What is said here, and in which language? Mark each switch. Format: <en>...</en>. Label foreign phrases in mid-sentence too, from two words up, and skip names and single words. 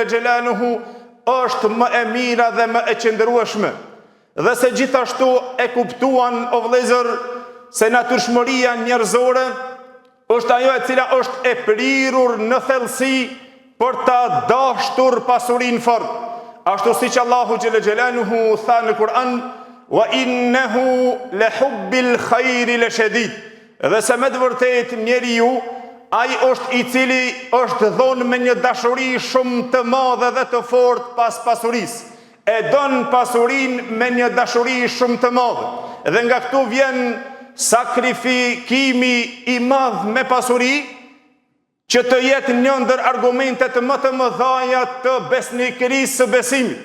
<sq>xhelaluhu është më e mira dhe më e qëndrueshme, dhe se gjithashtu e kuptuan o vëllezër se natyrshmëria njerëzore është ajo e cila është e prirur në thellësi për ta dashur pasurinë fort, ashtu siç Allahu</sq> <ar>جل جلاله</ar> <sq>tha në Kur'an</sq> <ar>وإنه لحب الخير لشديد,</ar> <sq>dhe se me të vërtetë njeriu ai është I cili është dhonë me një dashuri shumë të madhe dhe të fortë pas pasurisë. E don pasurinë me një dashuri shumë të madhe. Dhe nga këtu vjen sakrifikimi I madh me pasuri, që të jetë një ndër argumentet më të mëdha të besnikërisë së besimit.</sq>